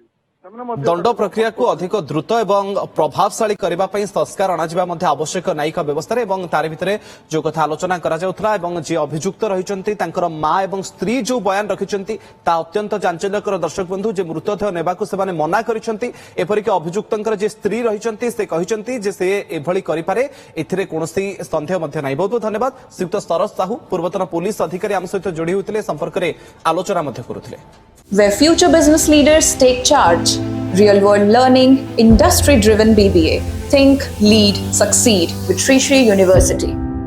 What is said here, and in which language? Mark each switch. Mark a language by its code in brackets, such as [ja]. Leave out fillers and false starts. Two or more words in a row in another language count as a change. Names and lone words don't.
[or] ଦଣ୍ଡ ପ୍ରକ୍ରିୟାକୁ ଅଧିକ ଦ୍ରୁତ ଏବଂ ପ୍ରଭାବଶାଳୀ କରିବା ପାଇଁ ସଂସ୍କାର ଅଣାଯିବା ମଧ୍ୟ ଆବଶ୍ୟକ ନ୍ୟାୟିକ ବ୍ୟବସ୍ଥାରେ ଏବଂ ତାର ଭିତରେ ଯୋଉ କଥା ଆଲୋଚନା କରାଯାଉଥିଲା ଏବଂ ଯିଏ ଅଭିଯୁକ୍ତ ରହିଛନ୍ତି ତାଙ୍କର ମା ଏବଂ ସ୍ତ୍ରୀ ଯୋଉ ବୟାନ ରଖିଛନ୍ତି ତା ଅତ୍ୟନ୍ତ ଚାଞ୍ଚଲ୍ୟକର ଦର୍ଶକ ବନ୍ଧୁ ଯେ ମୃତଦେହ ନେବାକୁ ସେମାନେ ମନା କରିଛନ୍ତି ଏପରିକି ଅଭିଯୁକ୍ତଙ୍କର ଯେ ସ୍ତ୍ରୀ ରହିଛନ୍ତି ସେ କହିଛନ୍ତି ଯେ ସେ ଏଭଳି କରିପାରେ ଏଥିରେ କୌଣସି ସନ୍ଦେହ ମଧ୍ୟ ନାହିଁ ବହୁତ ବହୁତ ଧନ୍ୟବାଦ ଶ୍ରୀଯୁକ୍ତ ଶରତ ସାହୁ ପୂର୍ବତନ ପୁଲିସ ଅଧିକାରୀ ଆମ ସହିତ ଯୋଡ଼ି ହୋଇଥିଲେ ସମ୍ପର୍କରେ ଆଲୋଚନା ମଧ୍ୟ କରୁଥିଲେ [en] Where future business leaders take charge, real world learning, industry driven BBA. Think, lead, succeed with Sri Sri University.